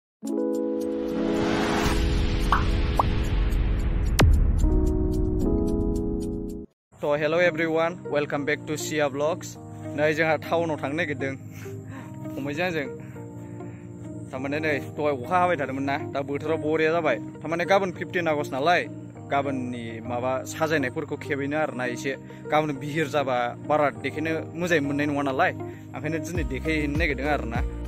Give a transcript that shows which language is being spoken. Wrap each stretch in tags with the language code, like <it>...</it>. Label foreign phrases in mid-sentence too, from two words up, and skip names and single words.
<en>So hello everyone, welcome back to Sia Vlogs.</en> <brx>Nay जोंहा टाउनाव थांनो नागिरदों फंबायजों आंजों थारमाने नै दहाय अखा हाबाय थादोंमोन ना दा बोथोरा बरिया जाबाय थारमाने गाबोन 15 आगस्ट नालाय गाबोननि माबा साजायनायफोरखौ खेबैनो आरोना एसे गाबोन बिहिर जाबा बारा देखायनो मोजाङै मोननाय नङा नालाय ओंखायनो दिनै देखायहैनो नागिरदों आरोना</brx>